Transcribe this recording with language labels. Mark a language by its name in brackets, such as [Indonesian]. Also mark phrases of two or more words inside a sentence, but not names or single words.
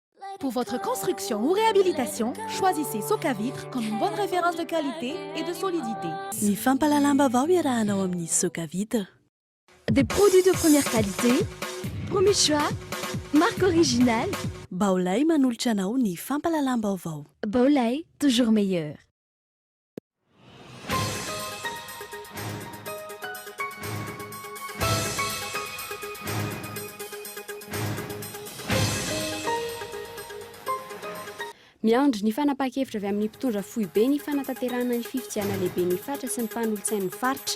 [French] Pour votre construction ou réhabilitation, choisissez Soka Vitre comme une bonne référence de qualité et de solidité. [Malagasy] Ny fampalalam-bavao iarahanao amin'ny Soka Vitre. [French] Des produits de première qualité, premier choix, marque originale. [Malagasy] Baolay manolotra anao ny fampalalam-baovao. [French] Baolay, toujours meilleur. [Malagasy] Miandry ny fanapa-kevitra avy amin'ny mpitondra fohy be ny fanatanterahana ny fifidiana lehibe ny faritra sy ny mpanolotsain'ny faritra.